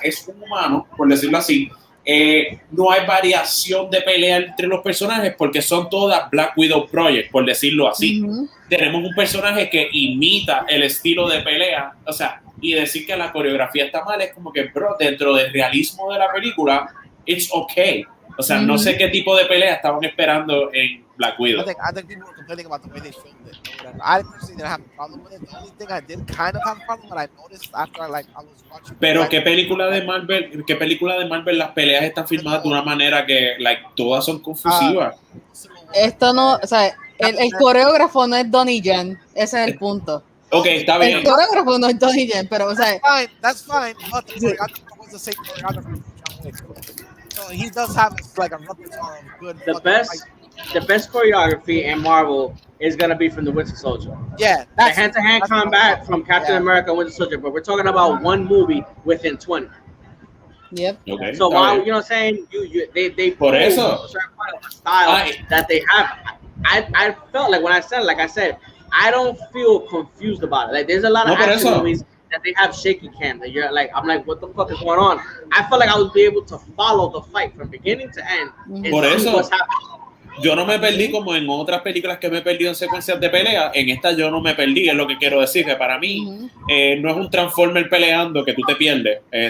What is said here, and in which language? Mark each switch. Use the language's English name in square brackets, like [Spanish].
[Spanish] Es un humano, por decirlo así. No hay variación de pelea entre los personajes porque son todas Black Widow Project, por decirlo así. Tenemos un personaje que imita el estilo de pelea, o sea, y decir que la coreografía está mal es como que, bro, dentro del realismo de la película, [English] it's okay. [Spanish] O sea, no sé qué tipo de pelea estaban esperando en Black Widow. [English] I think people were complaining about the way they filmed it. I personally didn't have a problem with it. The only thing I did kind of have a problem with, I noticed after I was watching. [Spanish] Pero ¿qué película de Marvel las peleas están filmadas de una manera que, like, todas son confusivas? Esto no, o sea, el coreógrafo no es Donnie Yen, ese es el punto. Ok, está bien. El coreógrafo no es Donnie Yen, pero, o sea, [English] that's fine. But the choreographer was the same choreographer from John Wick. So he does have like a repertoire of good. The best choreography in Marvel is gonna be from the Winter Soldier. Yeah, the hand-to-hand combat from Captain America and Winter Soldier, but we're talking about one movie within 20. Yep. Okay, so while you know what I'm saying, they [Spanish] por eso [English] style that they have. I felt like when I said, I don't feel confused about it. Like there's a lot of action movies that they have shaky cam that you're like, I'm like, what the fuck is going on? I felt like I would be able to follow the fight from beginning to end and see what's happening. [Spanish] Yo no me perdí como en otras películas que me he perdido en secuencias de pelea. En esta yo no me perdí, es lo que quiero decir, que para mí no es un Transformer peleando que tú te pierdes.